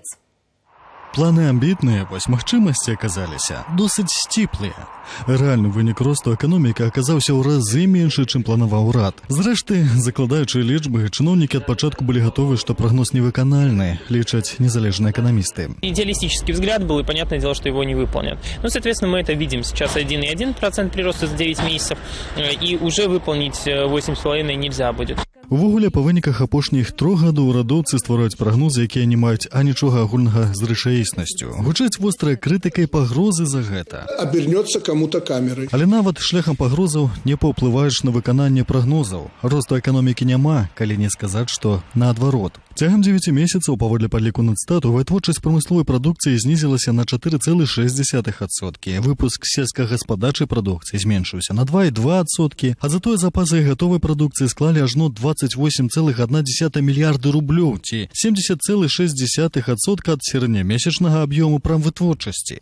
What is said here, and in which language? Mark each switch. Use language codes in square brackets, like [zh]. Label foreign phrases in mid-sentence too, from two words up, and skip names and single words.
[be] Планы амбітныя, вось магчымасці аказаліся досыць сціплыя. Рэальны вынік росту эканомікі аказаўся ў разы меншы, чым планаваў урад. Зрэшты, закладаючы лічбы, чыноўнікі ад пачатку былі гатовы, што прагноз невыканальны, лічаць незалежныя эканамісты. [ru] Идеалистический взгляд был, и понятное дело, что его не выполнят. Ну, соответственно, мы это видим сейчас 1,1% прироста за 9 месяцев, и уже выполнить 8,5% нельзя будет. [be] Увогуле, па выніках апошніх 3 гадоў урадоўцы ствараюць прагнозы, якія не маюць анічога агульнага з рэчаіснасцю. Гучаць вострая крытыка і пагрозы за гэта. [ru] Обернется кому-то камерой. [be] Але нават шляхам пагрозаў не паўплываеш на выкананне прагнозаў. Росту эканомікі няма, калі не сказаць, што наадварот. Цягам 9 месяцаў, паводле падліку Надстату, вытворчасць прамысловай прадукцыі знізілася на 4,6%. Выпуск сельскагаспадарчай прадукцыі зменшыўся на 2,2%, а затое запасы гатовай прадукцыі склалі ажно 20 28,1 мільярды рублёў, ці 70,6% ад сярэднямесячнага аб'ёму прамвытворчасці.